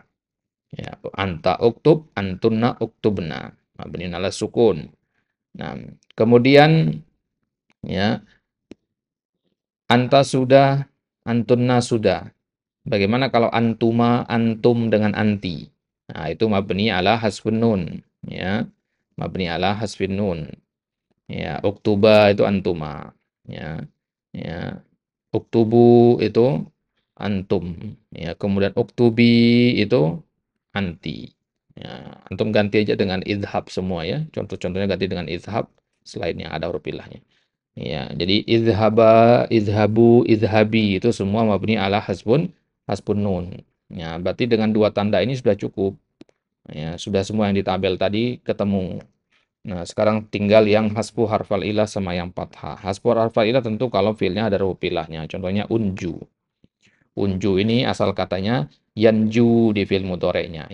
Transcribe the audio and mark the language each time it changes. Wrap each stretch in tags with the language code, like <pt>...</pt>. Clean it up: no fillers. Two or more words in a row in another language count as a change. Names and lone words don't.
<id>Ya,</id> <ar>أنت اكتب أنتن اكتبن. مبني على السكون.</ar> <id>Nah, kemudian ya anta sudah, antunna sudah. Bagaimana kalau antuma, antum dengan anti?</id> <ar>Nah, itu مبني على حذف النون, ya. مبني على حذف النون.</ar> <id>Ya, uktuba itu antuma, ya. Ya. Uktubu itu antum, ya. Kemudian uktubi itu anti. Ya, antum ganti aja dengan idhab semua ya. Contoh-contohnya ganti dengan idhab selain yang ada huruf ilahnya. Ya, jadi idhaba, idhabu, idhabi itu semua</id> <ar>مبني على حذف النون.</ar> <id>Ya, berarti dengan dua tanda ini sudah cukup. Ya, sudah semua yang di tabel tadi ketemu. Nah, sekarang tinggal yang</id> <ar>حذف حرف العلة</ar> <id>sama yang fathah.</id> <ar>حذف حرف العلة</ar> <id>tentu kalau fiilnya ada huruf ilahnya. Contohnya unju. Unju ini asal katanya yanju di fiil mudhari'nya.</id>